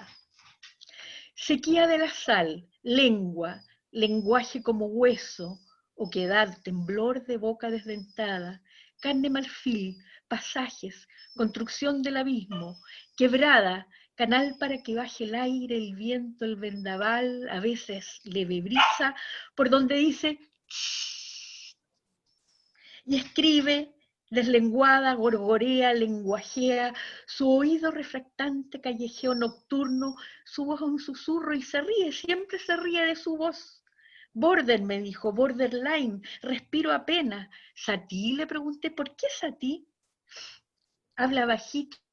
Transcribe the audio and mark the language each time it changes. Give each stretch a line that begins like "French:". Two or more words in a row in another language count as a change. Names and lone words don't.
Spanish: Sequía de la sal, lengua, lenguaje como hueso, oquedad, temblor de boca desdentada, carne marfil, pasajes, construcción del abismo, quebrada, canal para que baje el aire, el viento, el vendaval, a veces leve brisa, por donde dice shh, y escribe, deslenguada, gorgorea, lenguajea, su oído refractante, callejeo nocturno, su voz un susurro y se ríe, siempre se ríe de su voz. Border, me dijo, borderline, respiro apenas. ¿Satí? Le pregunté, ¿por qué Satí? Habla bajito.